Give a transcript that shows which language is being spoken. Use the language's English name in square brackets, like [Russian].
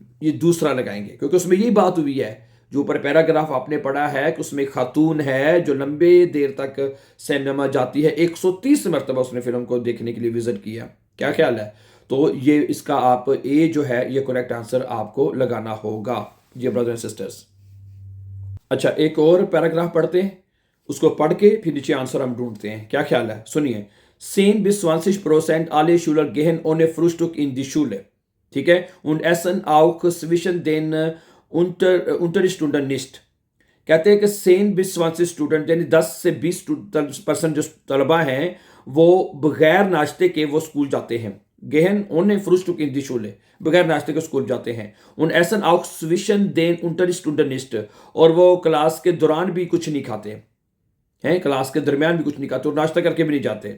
[Hindi] ये दूसरा लगाएंगे, क्योंकि उसमें यही बात हुई है जो ऊपर पैराग्राफ आपने पढ़ा है कि उसमें खातून है जो लंबे देर तक सिनेमा जाती है, 130 मरतबा उसने फिल्म को देखने के लिए विजिट किया। क्या ख्याल है? तो ये इसका आप ए जो है ये करेक्ट आंसर आपको लगाना होगा ये ब्रदर एंड सिस्टर्स। अच्छा, एक और पैराग्राफ पढ़ते हैं, उसको पढ़ के फिर नीचे आंसर हम ढूंढते हैं। क्या ख्याल है? सुनिए। [German] 10 bis 20% alle Schüler gehen ohne Frühstück in die Schule। [Hindi] ठीक है, [German] und essen auch zwischen den Unterstunden nicht। [Hindi] कहते हैं कि 10 bis 20 स्टूडेंट यानी 10 से 20% जो तलबा हैं वो बगैर नाश्ते के वो स्कूल जाते हैं। [German] gehen ohne Frühstück in die Schule, [Hindi] बगैर नाश्ते के स्कूल जाते हैं। [German] und essen auch zwischen den Unterstunden nicht, [Hindi] और वो क्लास के दौरान भी कुछ नहीं खाते हैं, क्लास के दरमियान भी कुछ नहीं खाते और नाश्ता करके भी नहीं जाते।